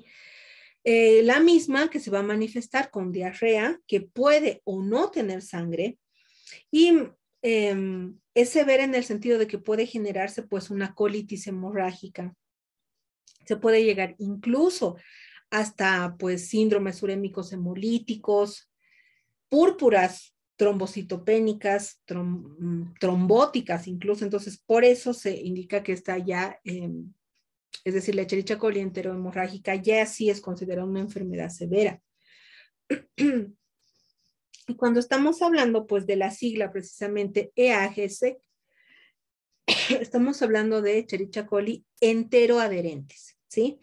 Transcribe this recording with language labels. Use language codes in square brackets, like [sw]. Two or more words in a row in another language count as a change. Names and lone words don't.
[es] La misma que se va a manifestar con diarrea, que puede o no tener sangre, y es severa en el sentido de que puede generarse pues una colitis hemorrágica. Se puede llegar incluso hasta pues síndromes urémicos hemolíticos, púrpuras trombocitopénicas, trombóticas incluso. Entonces, por eso se indica que está ya, es decir, la Escherichia coli enterohemorrágica ya sí es considerada una enfermedad severa. Y cuando estamos hablando pues de la sigla precisamente EAGC, estamos hablando de Escherichia coli enteroadherentes, ¿sí?